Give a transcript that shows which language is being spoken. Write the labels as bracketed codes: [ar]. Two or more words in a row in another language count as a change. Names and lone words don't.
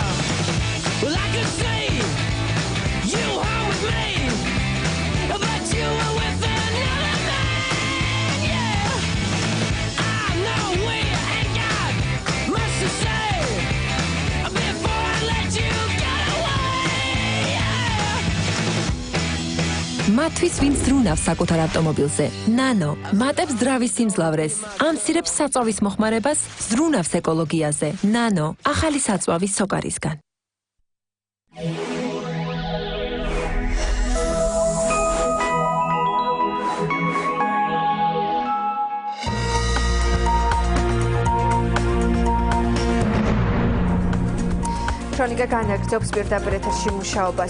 [en] Well, I could see you home with me, but you were with another man, yeah. I know we ain't got much to say before I [ka] მათთვის ვინც ზრუნავს საკუთარ ავტომობილზე. ნანო მატებს ძრავის სიმძლავრეს, ამცირებს საწვავის მოხმარებას, ზრუნავს ეკოლოგიაზე. ნანო ახალი საწვავის სოკარისგან. ქრონიკა განაგრძობს პირდაპირ ეთერში მუშაობას.